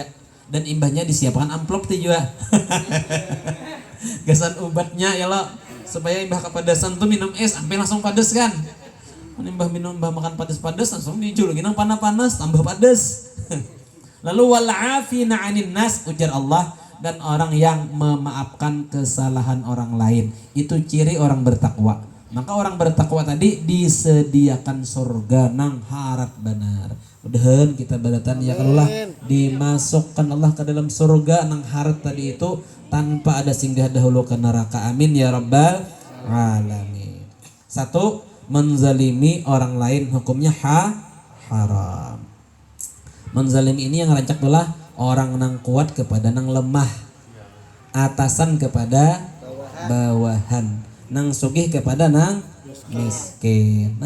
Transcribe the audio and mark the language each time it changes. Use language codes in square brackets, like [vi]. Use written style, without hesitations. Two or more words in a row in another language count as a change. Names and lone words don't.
[bjn] Dan imbahnya disiapkan amplop tuh juga. Gasan obatnya ya lo, supaya imbah kepadasan tuh minum es sampai langsung padas kan. Imbah makan padas-padas langsung dijul ginang panas-panas tambah padas. [ar] Lalu wal afina 'anil nas, ujar Allah, [id] dan orang yang memaafkan kesalahan orang lain. [bjn] Itu ciri orang bertakwa. Maka orang bertakwa tadi disediakan surga nang harap benar. Mudahan kita beratan ya Allah dimasukkan Allah ke dalam surga nang harap tadi itu tanpa ada singgah dahulu ke neraka. [ar] Amin ya rabbal alamin. [id] Satu, menzalimi orang lain hukumnya haram. [bjn] Menzalimi ini yang rancak adalah orang nang kuat kepada nang lemah, atasan kepada bawahan, nang sugih kepada nang miskin.